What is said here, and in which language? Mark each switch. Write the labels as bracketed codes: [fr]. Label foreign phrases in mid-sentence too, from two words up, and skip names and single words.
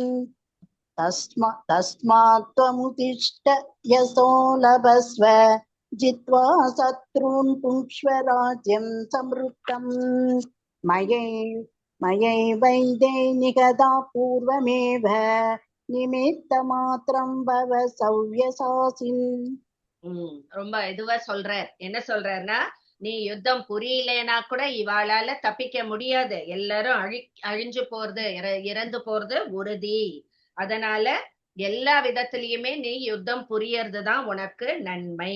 [sa] तस्मात् त्वमुत्तिष्ठ यशो लभस्व. जित्वा शत्रून् भुङ्क्ष्व राज्यं समृद्धम्. मयैवैते निहताः पूर्वमेव. निमित्तमात्रं भव सव्यसाचिन्. [ta] ரொம்ப இதுவா சொல்றார். என்ன சொல்றாருன்னா, நீ யுத்தம் புரியலனா கூட இவாளால தப்பிக்க முடியாது, எல்லாரும் அழிஞ்சு போறது, இறந்து போறது உறுதி. அதனால எல்லா விதத்திலயுமே நீ யுத்தம் புரியறதுதான் உனக்கு நன்மை.